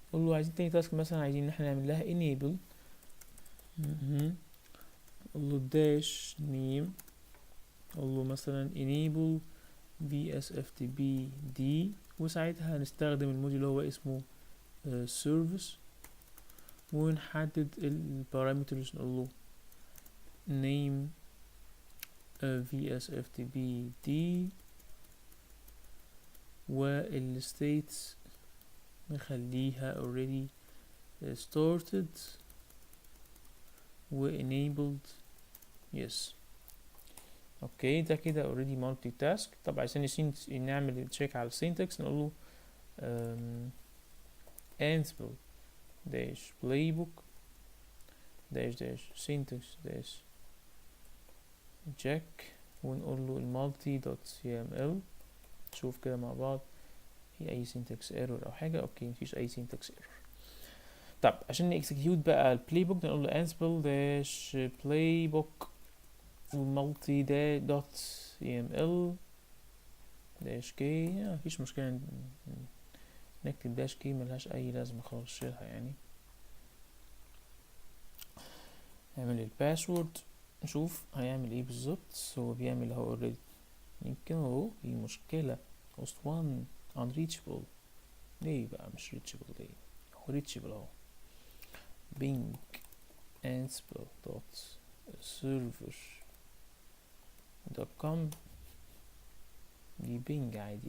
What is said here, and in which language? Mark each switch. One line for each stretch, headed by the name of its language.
Arabic: نقول له عايزين تاني تاسك مثلا عايزين ان احنا نعمل لها enable. نقول له dash name، نقول له مثلا enable vsftp دي وساعتها هنستخدم الموديول اللي هو اسمه service ونحدد البارامترز. نقول له
English: name vsftp دي والstates نخليها already started و enabled yes.
Arabic: اوكي، ده كده
English: already multi task.
Arabic: طب عايزين نعمل تشيك على السينتاكس. نقول له
English: ansible dash playbook dash syntax dash
Arabic: جاك ونقول له المالتي دوت سي ام ال. نشوف كده مع بعض في اي syntax error او حاجه. اوكي مفيش اي syntax error. طب عشان نكسكيوت بقى البلاي بوك نقول له
English: ansible dash playbook multi
Arabic: دوت سي ام ال داش كي. مفيش مشكله نكتب داش كي، ملهاش اي لازمه خالص، شيلها يعني. نعمل الباسورد نشوف هيعمل ايه بالظبط. هو بيعمل اهو اوريدي. يمكن اهو في مشكله
English: host 1 unreachable.
Arabic: ليه بقى مش reachable؟ ليه هو reachable اهو.
English: bing ansible dot server dot com
Arabic: دي بينج عادي.